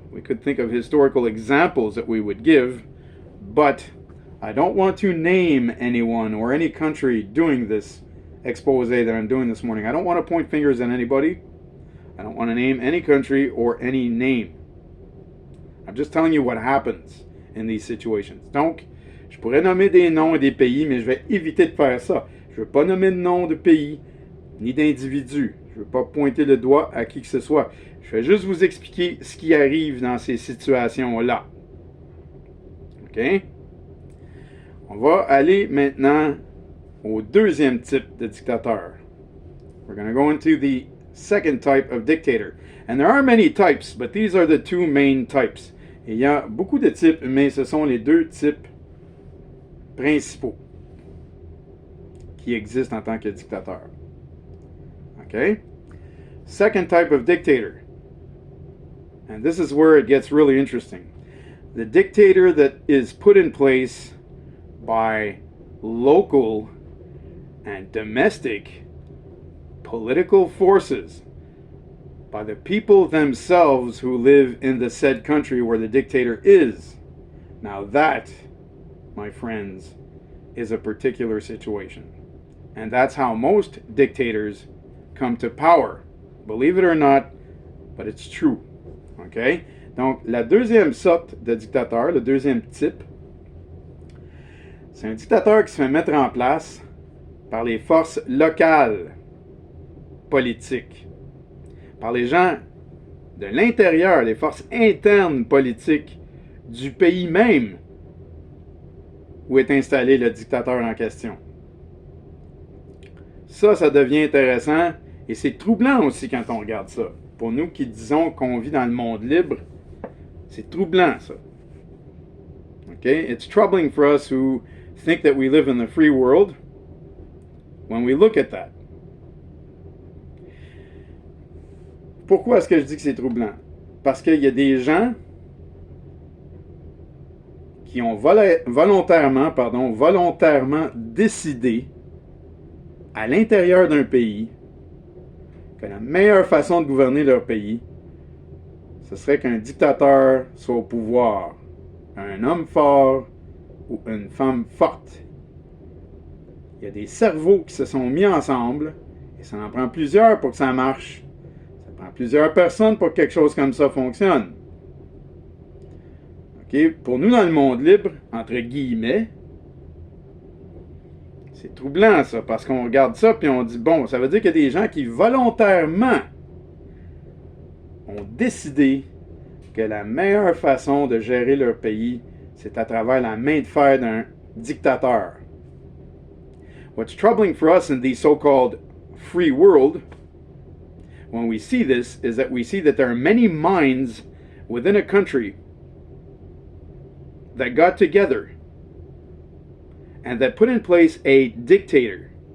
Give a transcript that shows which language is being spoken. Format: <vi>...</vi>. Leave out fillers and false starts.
<en>We could think of historical examples that we would give, but I don't want to name anyone or any country doing this expose that I'm doing this morning. I don't want to point fingers at anybody. I don't want to name any country or any name. I'm just telling you what happens in these situations.</en> <fr>Donc, je pourrais nommer des noms et des pays, mais je vais éviter de faire ça. Je ne veux pas nommer de nom de pays ni d'individus. Je ne veux pas pointer le doigt à qui que ce soit. Je vais juste vous expliquer ce qui arrive dans ces situations-là. OK? On va aller maintenant au deuxième type de dictateur.</fr> <en>We're going to go into the second type of dictator. And there are many types, but these are the two main types.</en> <fr>Et il y a beaucoup de types, mais ce sont les deux types principaux qui existent en tant que dictateur.</fr> <en>Okay? Second type of dictator. And this is where it gets really interesting. The dictator that is put in place by local and domestic political forces, by the people themselves who live in the said country where the dictator is. Now that, my friends, is a particular situation. And that's how most dictators come to power. Believe it or not, but it's true. Okay?</en> <fr>Donc, la deuxième sorte de dictateur, le deuxième type, c'est un dictateur qui se fait mettre en place par les forces locales politiques, par les gens de l'intérieur, les forces internes politiques du pays même où est installé le dictateur en question. Ça devient intéressant et c'est troublant aussi quand on regarde ça. Pour nous qui disons qu'on vit dans le monde libre, c'est troublant ça. Okay?</fr> <en>It's troubling for us who think that we live in the free world when we look at that.</en> <fr>Pourquoi est-ce que je dis que c'est troublant? Parce qu'il y a des gens qui ont volontairement décidé à l'intérieur d'un pays que la meilleure façon de gouverner leur pays, ce serait qu'un dictateur soit au pouvoir, un homme fort ou une femme forte. Il y a des cerveaux qui se sont mis ensemble, et ça en prend plusieurs pour que ça marche. Ça prend plusieurs personnes pour que quelque chose comme ça fonctionne. Okay? Pour nous, dans le monde libre, entre guillemets, c'est troublant ça, parce qu'on regarde ça puis on dit, bon, ça veut dire qu'il y a des gens qui volontairement ont décidé que la meilleure façon de gérer leur pays, c'est à travers la main de fer d'un dictateur.</fr> <en>What's troubling for us in the so-called free world, when we see this, is that we see that there are many minds within a country that got together and that put in place a dictator.</en>